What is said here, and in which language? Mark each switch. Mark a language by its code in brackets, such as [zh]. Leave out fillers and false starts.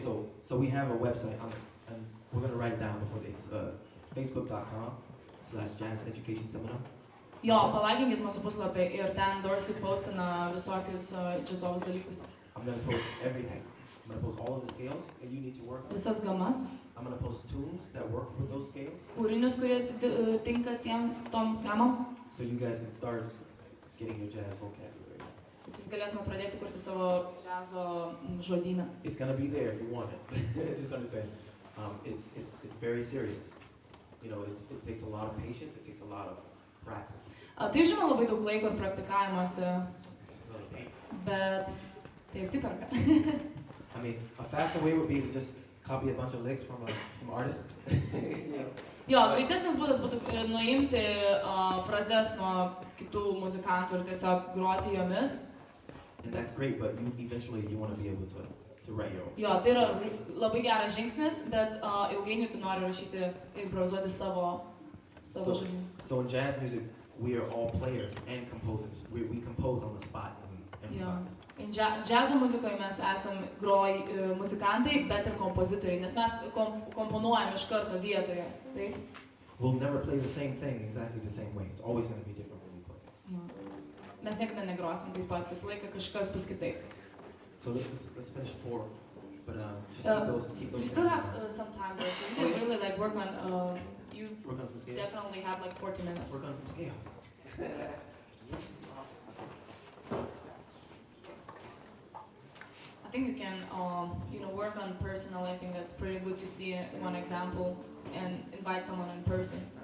[en] So we have a website, and we're gonna write it down before this. Facebook.com/jazz-education-seminar. [lt] Jo, palaikinkit mūsų puslapį ir ten Dorsey postina visokius džiazovus dalykus. [en] I'm gonna post everything. I'm gonna post all of the scales that you need to work with. [lt] Visas gamas, [en] I'm gonna post tunes that work with those scales, [lt] kūrinius, kurie tinka toms gamoms. [en] so you guys can start getting your jazz vocabulary. [lt] Kad jūs galėtume pradėti kurti savo džiazo žodyną. [en] It's gonna be there if you want it. Just understand. It's very serious. It takes a lot of patience. It takes a lot of practice. [lt] Tai žinoma labai daug laiko ir praktikavimuose, bet tai atsiperka. [en] I mean, a faster way would be to just copy a bunch of licks from some artists. [lt] Jo, greitesnis būdas būtų nuimti frazes nuo kitų muzikantų ir tiesiog groti jomis. [en] And that's great, but eventually you want to be able to write your own. [lt] Jo, tai yra labai geras žingsnis, bet ilgainiui tu nori rašyti, improvizuoti savo žodžių. [en] So in jazz music, we are all players and composers. We compose on the spot and we improvise. [lt] Džiazo muzikoje mes esam muzikantai, bet ir kompozitoriai, nes mes komponuojam iš karto vietoje. Taip? [en] We'll never play the same thing exactly the same way. It's always going to be different when we play. [lt] Mes niekada negrosim taip pat, visą laiką kažkas bus kitaip. [en] So let's finish 4. But just keep those. You still have some time though, so you can really work on. You work on some scales. definitely have 40 minutes. Let's work on some scales. I think you can, work on personal. I think that's pretty good to see one example and invite someone in person.